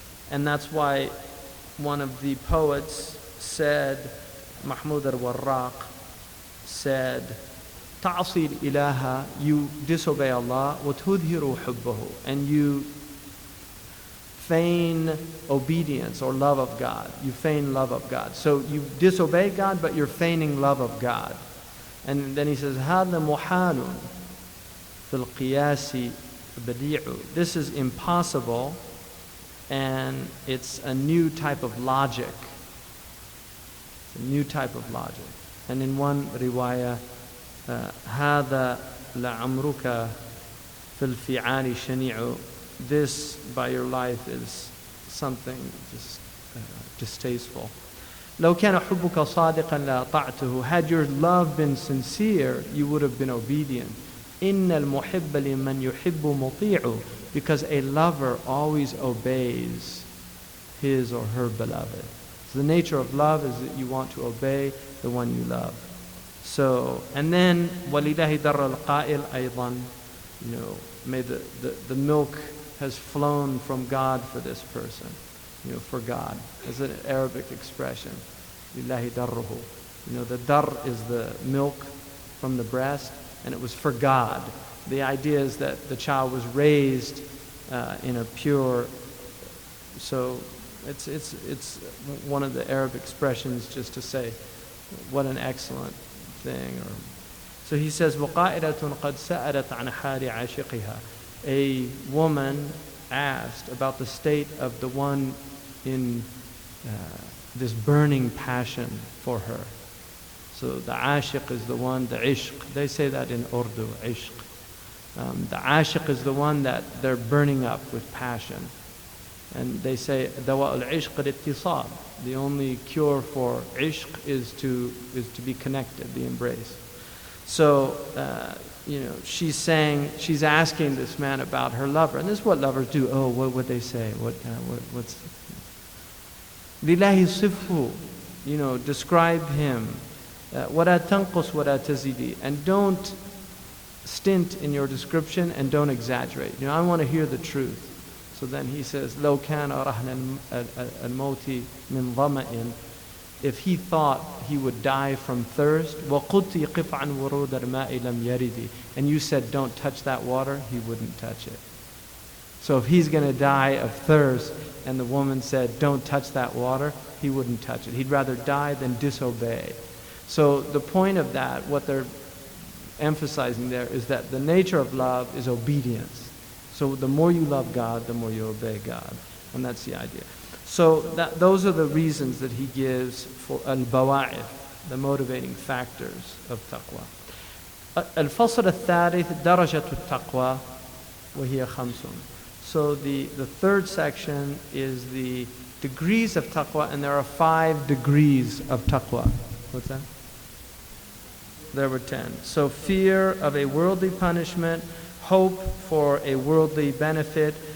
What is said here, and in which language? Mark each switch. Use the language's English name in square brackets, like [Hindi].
[English] And that's why one of the poets said, Mahmud al-Warraq said, [Arabic] ta'asi ilaha, [English] you disobey Allah, [Arabic] wa tudhiru hubbahu, [English] and you feign obedience or love of God. You feign love of God. So you disobey God, but you're feigning love of God. And then he says, [Arabic] هذا محال في القياس بديع. [English] This is impossible, and it's a new type of logic. It's a new type of logic. And in one riwayah, [Arabic] هذا لعمرك في الفعال شنيع. [English] This, by your life, is something just distasteful. [Arabic] لو كان حبك صادقا لأطعته. [English] Had your love been sincere, you would have been obedient. [Arabic] إن المحب لمن يحب مطيع. [English] Because a lover always obeys his or her beloved. So the nature of love is that you want to obey the one you love. So, and then [Arabic] وَلِلَهِ دَرَّ الْقَائِلْ أيضا. [English] May the milk has flown from God for this person, for God, as an Arabic expression. [Arabic] Lillahi darruhu. [English] The dar is the milk from the breast, and it was for God. The idea is that the child was raised in a pure. So it's one of the Arab expressions just to say, what an excellent thing. So he says, [Arabic] وَقَائِلَةٌ قَدْ سَأَلَتْ عَنْ حَالِ عَاشِقِهَا. [English] A woman asked about the state of the one in this burning passion for her. So the ashiq is the one, the ishq. They say that in Urdu, ishq. The ashiq is the one that they're burning up with passion. And they say, [Arabic] dawa al-ishq al-ittisab. [English] The only cure for ishq is to be connected, the embrace. So, she's asking this man about her lover. And this is what lovers do. Oh, what would they say? What's... [Arabic] Lillahi sifhu, [English] describe him. [Arabic] Wala tanqus wala tazidi. [English] And don't stint in your description and don't exaggerate. I want to hear the truth. So then he says, [Arabic] لو كان رهن الموت من ظمأ. [English] If he thought he would die from thirst, [Arabic] وَقُلْتِ قِفْ عَنْ وُرُودَ الْمَاءِ لَمْ يَرِدِ. [English] And you said, don't touch that water, he wouldn't touch it. So if he's going to die of thirst, and the woman said, don't touch that water, he wouldn't touch it. He'd rather die than disobey. So the point of that, what they're emphasizing there, is that the nature of love is obedience. So the more you love God, the more you obey God. And that's the idea. So those are the reasons that he gives for al-bawa'ith, the motivating factors of taqwa. [Arabic] الفصل الثالث درجة التقوى وهي خمس. [English] So the third section is the degrees of taqwa, and there are 5 degrees of taqwa. What's that? There were 10. So fear of a worldly punishment, hope for a worldly benefit,